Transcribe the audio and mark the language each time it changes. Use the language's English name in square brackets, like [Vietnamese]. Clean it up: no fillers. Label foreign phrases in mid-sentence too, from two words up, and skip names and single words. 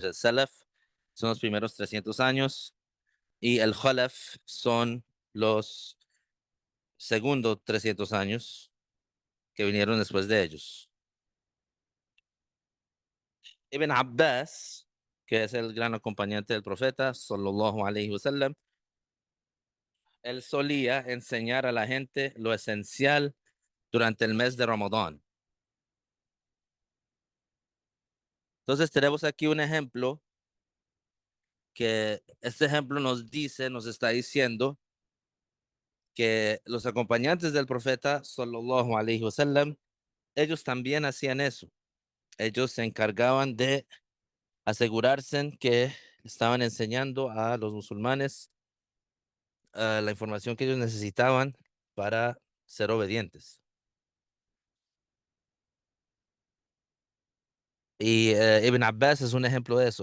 [Spanish] El Salaf son los primeros 300 años y el Khalaf son los segundos 300 años que vinieron después de ellos. Ibn Abbas, que es el gran acompañante del profeta, [Arabic] صلى الله عليه وسلم, [Spanish] él solía enseñar a la gente lo esencial durante el mes de Ramadán. Entonces tenemos aquí un ejemplo que este ejemplo nos está diciendo que los acompañantes del profeta, [Arabic] صلى الله عليه وسلم, [Spanish] ellos también hacían eso. Ellos se encargaban de asegurarse que estaban enseñando a los musulmanes la información que ellos necesitaban para ser obedientes. Y Ibn Abbas es un ejemplo de eso.